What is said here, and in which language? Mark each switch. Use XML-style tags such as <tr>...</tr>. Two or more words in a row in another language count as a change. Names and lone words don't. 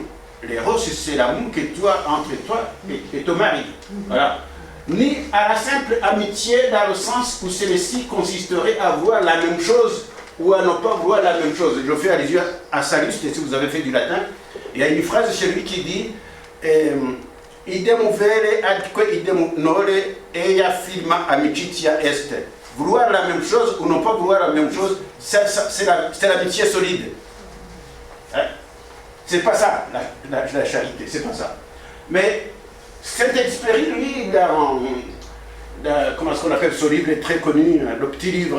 <fr>L'éros, c'est l'amour que tu as entre toi et ton mari. Voilà. Ni à la simple amitié dans le sens où celle-ci consisterait à voir la même chose ou à ne pas voir la même chose. Je fais allusion à Sallust, et si vous avez fait du latin, il y a une phrase chez lui qui dit</fr> <la>idem vere adque idem nore eia firma amicitia est.</la> <fr>Vouloir la même chose ou ne pas vouloir la même chose, c'est l'amitié solide. Hein? C'est pas ça, la charité, c'est pas ça. Mais Saint-Exupéry, lui, dans comment est-ce qu'on appelle ce livre, est très connu, le petit livre...</fr>